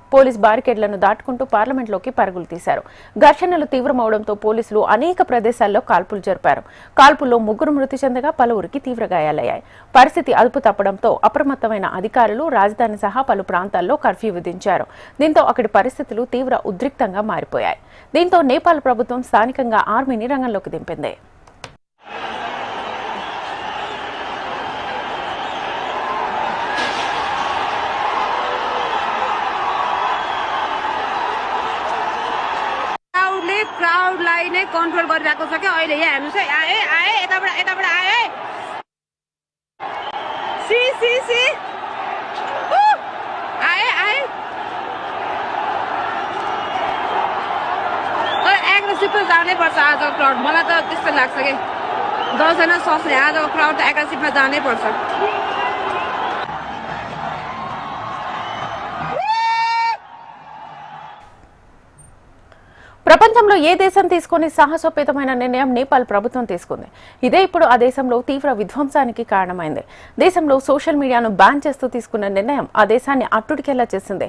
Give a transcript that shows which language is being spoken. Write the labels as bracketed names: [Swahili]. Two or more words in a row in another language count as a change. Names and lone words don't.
[English] police barricades [Telugu] దాటుకుంటూ పార్లమెంట్లోకి పరుగులు తీశారు. ఘర్షణలు తీవ్రమవడంతో పోలీసులు అనేక ప్రదేశాల్లో కాల్పులు జరిపారు. కాల్పుల్లో 3 మృతి చెందగా పలువురికి తీవ్ర గాయాలయ్యాయి. పరిస్థితి అదుపు తప్పడంతో అప్రమత్తమైన అధికారులు రాజధాని సహా పలు ప్రాంతాల్లో కర్ఫ్యూ విధించారు. దీంతో అక్కడి పరిస్థితులు తీవ్ర ఉద్రిక్తంగా మారిపోయాయి. దీంతో నేపాల్ ప్రభుత్వం స్థానికంగా ఆర్మీని రంగంలోకి దింపింది. [Nepali] क्राउडलाई नै कन्ट्रोल गरिरहेको छ क्या अहिले। यहाँ हेर्नुहोस् है, आए यताबाट आए सी आए तर एग्रेसिभ त जानै पर्छ आजको क्राउड। मलाई त त्यस्तो लाग्छ कि 10 जना सक्ने आजको क्राउड त एग्रेसिभमा जानै पर्छ। [Telugu] ప్రపంచంలో ఏ దేశం తీసుకుని సాహసోపేతమైన నిర్ణయం నేపాల్ ప్రభుత్వం తీసుకుంది. ఇదే ఇప్పుడు ఆ దేశంలో తీవ్ర విధ్వంసానికి కారణమైంది. దేశంలో [English] social media [Telugu] బ్యాన్ చేస్తూ తీసుకున్న నిర్ణయం ఆ దేశాన్ని అట్టుడికేలా చేసింది.